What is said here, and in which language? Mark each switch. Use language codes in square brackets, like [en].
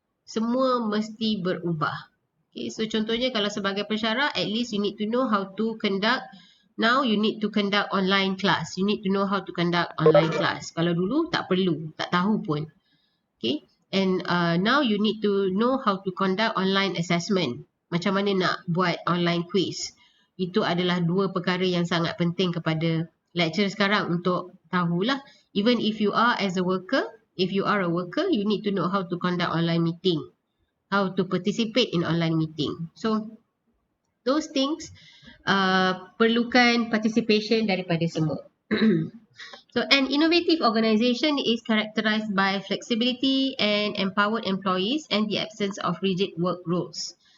[ms] Semua mesti berubah. [en] Okay, so [ms] contohnya kalau sebagai pensyarah, [en] at least you need to know how to conduct. Now you need to conduct online class. You need to know how to conduct online class. [ms] Kalau dulu tak perlu, tak tahu pun. [en] Okay, and now you need to know how to conduct online assessment. [ms] Macam mana nak buat online quiz. Itu adalah 2 perkara yang sangat penting kepada lecturer sekarang untuk tahulah. [en] Even if you are as a worker, if you are a worker, you need to know how to conduct online meeting, how to participate in online meeting. So those things [ms] perlukan [en] participation [ms] daripada semua. [en] So an innovative organisation is characterized by flexibility and empowered employees and the absence of rigid work rules.